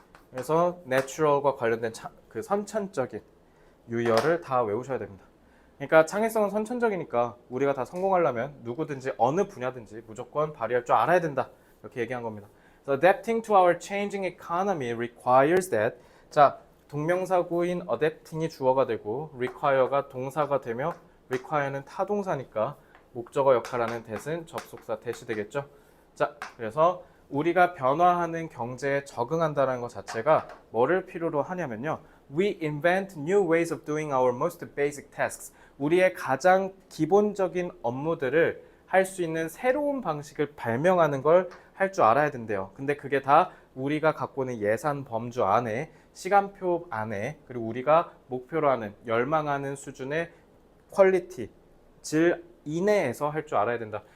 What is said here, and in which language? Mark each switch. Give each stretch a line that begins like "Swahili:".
Korean: 그래서 natural과 관련된 그 선천적인 유의어를 다 외우셔야 됩니다. 그러니까 창의성은 선천적이니까 우리가 다 성공하려면 누구든지 어느 분야든지 무조건 발휘할 줄 알아야 된다. 이렇게 얘기한 겁니다.
English: So adapting to our changing economy requires that.
Korean: 자, 동명사구인 adapting이 주어가 되고 require가 동사가 되며 require는 타동사니까 목적어 역할하는 that은 접속사 that이 되겠죠. 자, 그래서 우리가 변화하는 경제에 적응한다는 것 자체가 뭐를 필요로 하냐면요.
English: We invent new ways of doing our most basic tasks.
Korean: 우리의 가장 기본적인 업무들을 할 수 있는 새로운 방식을 발명하는 걸 할 줄 알아야 된대요. 근데 그게 다 우리가 갖고 있는 예산 범주 안에, 시간표 안에, 그리고 우리가 목표로 하는, 열망하는 수준의 퀄리티, 질 이내에서 할 줄 알아야 된다.